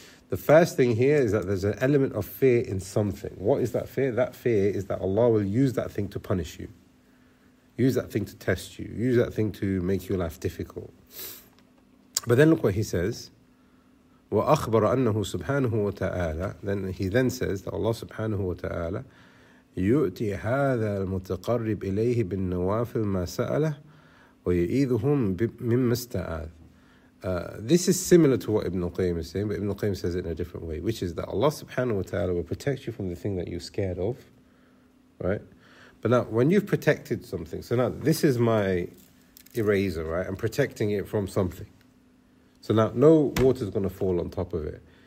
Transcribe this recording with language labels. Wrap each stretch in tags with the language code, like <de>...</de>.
<en>The first thing here is that there's an element of fear in something. What is that fear? That fear is that Allah will use that thing to punish you, use that thing to test you, use that thing to make your life difficult. But then look what he says.</en> <ar>وَأَخْبَرَ أَنَّهُ سُبْحَانَهُ وَتَعَالَى.</ar> <en>Then he then says that Allah subhanahu wa ta'ala,</en> <ar>يُؤْتِي هَذَا الْمُتَقَرِّبِ إِلَيْهِ بِالنَّوَافِلْ مَا سَأَلَهُ وَيُؤِيذُهُمْ مِمَّا اسْتَعَاذُ.</ar> <en>This is similar to what Ibn Qayyim is saying, but Ibn Qayyim says it in a different way, which is that Allah subhanahu wa ta'ala will protect you from the thing that you're scared of, right? But now, when you've protected something, so now this is my eraser, right? I'm protecting it from something. So now, no water is going to fall on top of it.</en>